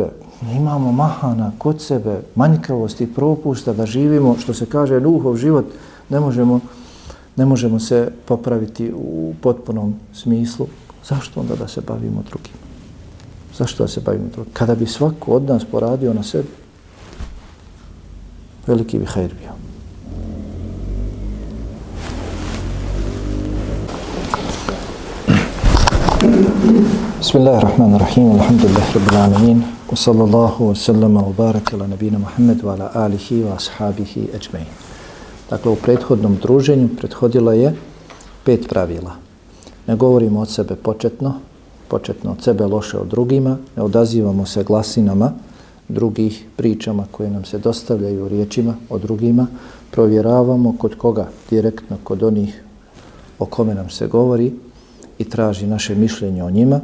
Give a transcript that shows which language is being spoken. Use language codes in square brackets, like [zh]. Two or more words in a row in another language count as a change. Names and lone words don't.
[bs] Imamo mahana kod sebe, manjkavosti, propusta, da živimo, što se kaže, Nuhov život, ne možemo se popraviti u potpunom smislu. Zašto onda da se bavimo drugim? Zašto da se bavimo drugim? Kada bi svako od nas poradio na sebi, veliki bi hajr bio. [ar] بسم الله الرحمن الرحيم، الحمد لله رب العالمين, وصلى الله وسلم وبارك على نبينا محمد وعلى آله وأصحابه أجمعين. [bs] Dakle, u prethodnom druženju prethodilo je 5 pravila. Ne govorimo od sebe početno od sebe loše o drugima, ne odazivamo se glasinama drugih, pričama koje nam se dostavljaju, riječima o drugima, provjeravamo kod koga, direktno kod onih o kome nam se govori i traži naše mišljenje o njima.